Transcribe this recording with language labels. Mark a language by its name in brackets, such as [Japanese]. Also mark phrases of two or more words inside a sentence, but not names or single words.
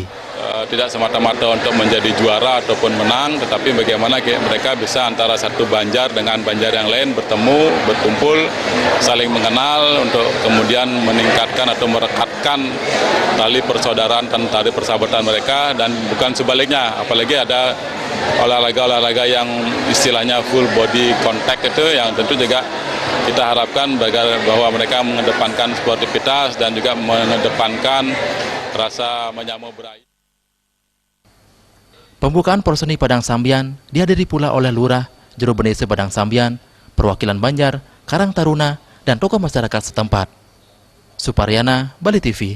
[Indonesian] Tidak semata-mata untuk menjadi juara ataupun menang, tetapi bagaimana mereka bisa antara satu Banjar dengan Banjar yang lain bertemu, berkumpul, saling mengenal untuk kemudian meningkatkan atau merekatkan tali persaudaraan dan tali persahabatan mereka, dan bukan sebaliknya, apalagi ada olahraga-olahraga yang istilahnya [English] full body contact [Indonesian] itu yang tentu juga kita harapkan bahwa mereka mengedepankan sportivitas dan juga mengedepankan rasa menyamu beraya. Pembukaan Porseni Padang Sambian dihadiri pula oleh Lurah, Juru Benese Padang Sambian, perwakilan Banjar, Karang Taruna, dan tokoh masyarakat setempat. Suparyana, Bali TV.